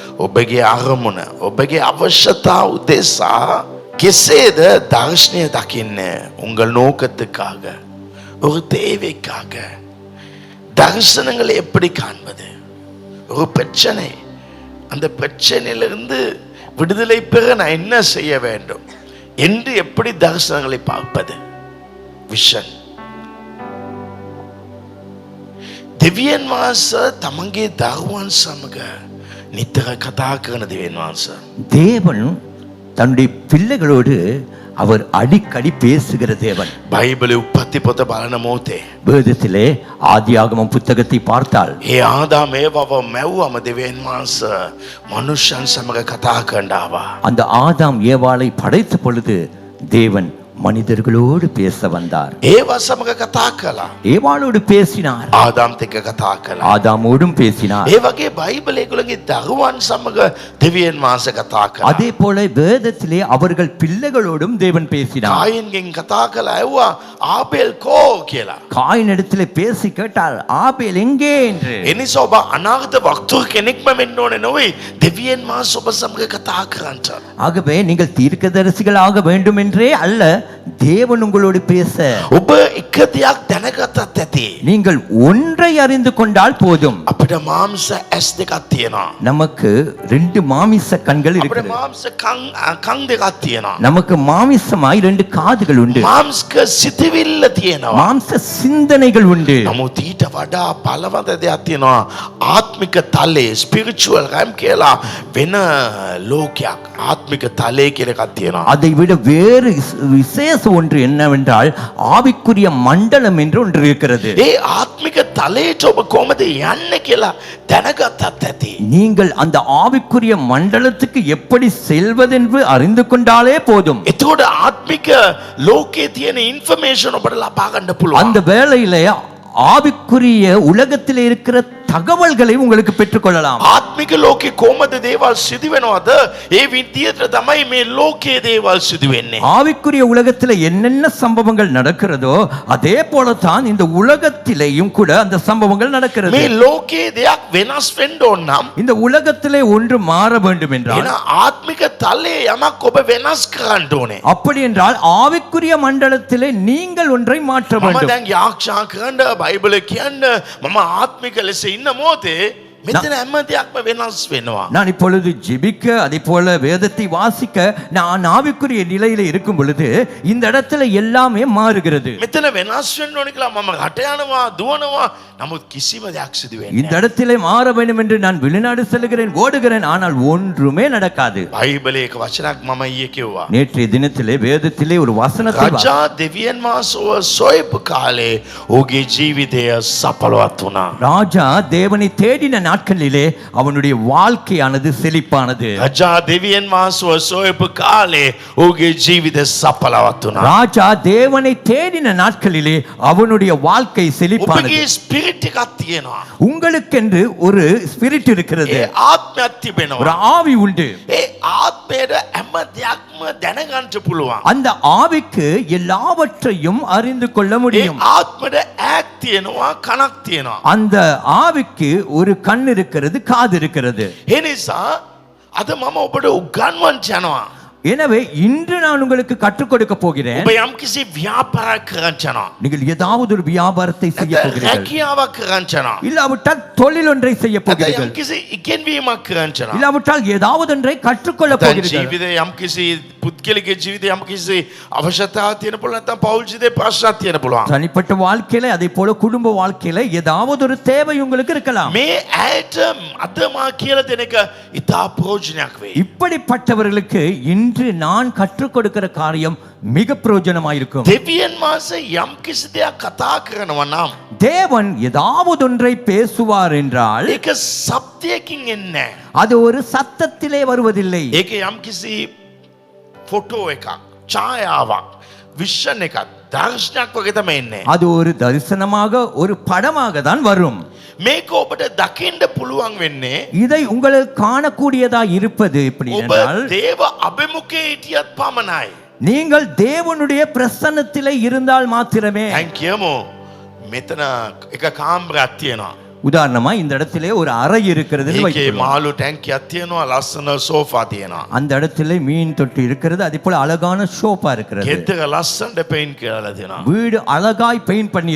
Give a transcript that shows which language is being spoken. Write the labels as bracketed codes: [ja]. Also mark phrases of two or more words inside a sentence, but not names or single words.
[si] ඔබගේ අරමුණ ඔබගේ අවශ්‍යතාව උදෙසා කෙසේද දර්ශනය දකින්නේ [ta] உங்கள் நோக்கத்துக்காக ஒரு தேவைக்காக தரிசனங்களை எப்படி காண்பது ஒரு பிரச்சனை அந்த பிரச்சனையிலிருந்து விடுதலை பெற நான் என்ன செய்ய வேண்டும் என்று எப்படி தரிசனங்களை பார்ப்பது விஷன் [si] දෙවියන් වහන්සේ තමන්ගේ දරුවන් සමග නිතර කතා කරන දෙවියන් වහන්සේ [ta] தேவன் தன்னுடைய பிள்ளைகளோடு அவர் அடிக்கடி பேசுகிற தேவன். [si] බයිබලයේ උප්පත්ති පොත බලන මොහොතේ [ta] வேதத்திலே ஆதியாகமம் புத்தகத்தை பார்த்தால் [si] ඒ ආදාම ඒවව මැව්වම දෙවියන් වහන්සේ මනුෂ්‍යයන් සමග කතා කරනවා. [ta] அந்த ஆதாம் ஏவாளை படைத்த பொழுது தேவன் மனிதர்களோடு பேச வந்தார். [si] ඒව සමග කතා කළා. [ta] ஏவாளோடு பேசினார். [si] ආදාම්ත් එක්ක කතා කළා. [ta] ஆதாமோடும் பேசினார். [si] ඒ වගේ බයිබලයේ ඒගොල්ලන්ගේ දරුවන් සමග දෙවියන් වහන්සේ කතා කළා. [ta] அதே போல வேதத்திலே அவர்கள் பிள்ளைகளோடும் தேவன் பேசினார். [si] කායින්ගෙන් කතා කළා. ඇව්වා ආබෙල් කෝ කියලා. [ta] காயினிடத்திலே பேசி கேட்டால் ஆபேல் எங்கே என்று. [si] එනිසා ඔබ අනාගත වක්තුව කෙනෙක්ම වෙන්න ඕනේ නොවේ. දෙවියන් වහන්සේ ඔබ සමග කතා කරන්න. [ta] ஆகவே நீங்கள் தீர்க்கதரிசிகள் ஆக வேண்டும் என்றே அல்ல, தேவன் உங்களோடு பேச. [si] ඔබ එක දෙයක් දැනගත්තත් ඇති. [ta] நீங்கள் ஒன்றை அறிந்து கொண்டால் போதும். [si] අපිට මාංශ ඇස් දෙකක් තියෙනවා. [ta] நமக்கு 2 மாமிச கண்கள் [si] අපිට [ta] இருக்குது. [si] මාංශ කන් දෙකක් තියෙනවා. [ta] நமக்கு மாமிசமாய் 2 காதுகள் உண்டு. [si] මාංශක සිතවිල්ල තියෙනවා. [ta] மாம்ச சிந்தனைகள் உண்டு. [si] නමුත් ඊට වඩා බලවත් දෙයක් තියෙනවා. ආත්මික තලයේ [en] spiritual realm [si] කියලා වෙන ලෝකයක්. ආත්මික තලයේ කියලා එකක් තියෙනවා. [ta] அதை விட வேறு விசேஷம் ஒன்று என்னவென்றால் ஆவிக்குரிய மண்டலம் என்று ஒன்று இருக்கிறது. [si] ඒ ආත්මික තලයට ඔබ කොහොමද යන්නේ කියලා දැනගත්තත් ඇති. [ta] நீங்கள் அந்த ஆவிக்குரிய மண்டலத்துக்கு எப்படி செல்வதென்று அறிந்து கொண்டாலே போதும். [si] එතකොට ආත්මික ලෝකයේ තියෙන ඉන්ෆර්මේෂන් ඔබට ලබා ගන්න පුළුවන්. [ta] அந்த வேளையிலே ஆவிக்குரிய உலகத்தில் இருக்கிற தகவல்களை உங்களுக்கு பெற்றுக்கொள்ளலாம். [si] ආත්මික ලෝකේ කොහොමද දේවල් සිදු වෙනවද? ඒ විදියට තමයි මේ ලෝකයේ දේවල් සිදු වෙන්නේ. [ta] ஆவிக்குரிய உலகத்தில் என்னென்ன சம்பவங்கள் நடக்கிறதோ அதே போலதான் இந்த உலகத்திலேயும் கூட அந்த சம்பவங்கள் நடக்கிறது. [si] මේ ලෝකයේ දෙයක් වෙනස් වෙන්න ඕන නම් [ta] இந்த உலகத்திலே ஒன்று மாற வேண்டும் என்றால் [si] එන ආත්මික තලයේ යමක් ඔබ වෙනස් කරන්න ඕනේ. [ta] அப்படி என்றால் ஆவிக்குரிய மண்டலத்திலே நீங்கள் ஒன்றை மாற்ற [si] මම [ta] வேண்டும். [si] දැන් යාක්ෂා කරන්න බයිබලේ කියන්න මම ආත්මික ලෙස ඉන්න මොහොතේ මෙතන හැම දෙයක්ම වෙනස් වෙනවා. [ta] நான் இப்பொழுது ஜெபிக்க அதே போல வேதத்தை வாசிக்க நான் ஆவிக்குரிய நிலையில இருக்கும் பொழுது இந்த இடத்துல எல்லாமே மாறுகிறது. [si] මෙතන වෙනස් වෙන්න ඕනේ කියලා මම රට යනවා දුවනවා නමුත් කිසිම දෙයක් සිදු වෙන්නේ [ta] இந்த இடத்திலே மாற வேண்டும் என்று நான் வெளிநாடு செல்கிறேன் ஓடுகிறேன் ஆனால் ஒன்றுமே நடக்காது. [si] බයිබලයේ එක වචනක් මම ඊයේ කිව්වා. [ta] நேற்றைய தினத்திலே வேதத்திலே ஒரு வசனத்தை [si] රජා දෙවියන් වහන්සේව සොයපු කාලේ ඔහුගේ ජීවිතය සඵලවත් වුණා. [ta] ராஜா தேவனை தேடின நாட்களிலே அவனுடைய வாழ்க்கையானது செழிப்பானது. [si] රජා දෙවියන් වහන්සේව සොයපු කාලේ ඔහුගේ ජීවිතය සඵලවත් වුණා. [ta] ராஜா தேவனை தேடின நாட்களிலே அவனுடைய வாழ்க்கை செழிப்பானது. [si] ඔබගේ ස්පිරිට් එකක් තියෙනවා. [ta] உங்களுக்கென்று ஒரு ஸ்பிரிட் இருக்கிறது. [si] ඒ ආත්මයක් [ta] ஒரு [si] තිබෙනවා. [ta] ஆவி உண்டு. [si] ඒ ආත්මයට හැම දෙයක්ම දැනගන්න පුළුවන්. [ta] அந்த ஆவிக்கு எல்லாவற்றையும் அறிந்து கொள்ள [si] ඒ [ta] முடியும். [si] ආත්මයට ඇක් තියෙනවා කනක් තියෙනවා. [ta] அந்த ஆவிக்கு ஒரு கண் இருக்கிறது, காது இருக்கிறது. [si] ඒ නිසා අද මම ඔබට උගන්වන්න යනවා. [ta] எனவே இன்று நான் உங்களுக்கு கற்றுக் கொடுக்க போகிறேன். [si] ඔබ යම්කිසි ව්‍යාපාරයක් කරන්න යනවා. [ta] நீங்கள் ஏதாவது ஒரு வியாபாரத்தை செய்ய போகிறீர்கள். [si] රැකියාවක් කරන්න යනවා. [ta] இல்லாவிட்டால் தொழில் ஒன்றை செய்ய போகிறீர்கள். [si] යම්කිසි ඉගෙනවීමක් කරන්න යනවා. [ta] இல்லாவிட்டால் ஏதாவது ஒன்றை கற்றுக்கொள்ள போகிறீர்கள். [si] ජීවිතේ යම්කිසි පුද්ගලික ජීවිතේ යම්කිසි අවශ්‍යතාවක් තියෙන පුළුවන් නැත්නම් පෞල් ජීවිතේ ප්‍රශ්නක් තියෙන පුළුවන්. [ta] தனிப்பட்ட வாழ்க்கையில அதே போல குடும்ப வாழ்க்கையில ஏதாவது ஒரு தேவை உங்களுக்கு இருக்கலாம். [si] මේ ඇයට අද මා කියලා දෙන එක ඉතා ප්‍රයෝජනයක් වෙයි. [ta] இப்படிப்பட்டவர்களுக்கு இன்று நான் கற்றுக் கொடுக்கிற காரியம் மிக பிரயோஜனமாயிருக்கும். [si] දෙවියන් වහන්සේ යම්කිසි දෙයක් කතා කරනවා නම් [ta] தேவன் ஏதாவது ஒன்றை பேசுவார் என்றால் [si] ඒක සත්‍යයකින් එන්නේ නැහැ. [ta] அது ஒரு சத்தத்திலே வருவதில்லை. [si] ඒක යම්කිසි ෆොටෝ එකක් ඡායාවක් විෂන් එකක් දර්ශනයක් වගේ තමයි එන්නේ. [ta] அது ஒரு தரிசனமாக ஒரு படமாக தான் வரும். [si] මේක ඔබට දකින්න පුළුවන් වෙන්නේ [ta] இதை உங்களுக்கு காணக்கூடியதா இருப்பது எப்படி [si] ඔබ [ta] என்றால் [si] දේව අභිමුඛයේ හිටියත් පමණයි. [ta] நீங்கள் தேவனுடைய பிரசன்னத்திலே இருந்தால் மாத்திரமே. [si] දැන් කියමු මෙතන එක කාමරයක් තියෙනවා. [ta] உதாரணமா இந்த இடத்திலே ஒரு அறை இருக்கிறது [si] ඒකේ මාළු ටැංකියක් තියෙනවා, ලස්සන සෝෆා තියෙනවා. [ta] அந்த இடத்திலே மீன் தொட்டி இருக்கிறது, அதே போல அழகான ஷோபா இருக்கிறது. [si] ගෙදර ලස්සනට පෙයින්ට් කරලා තියෙනවා. [ta] வீடு அழகாய் பெயிண்ட் பண்ணி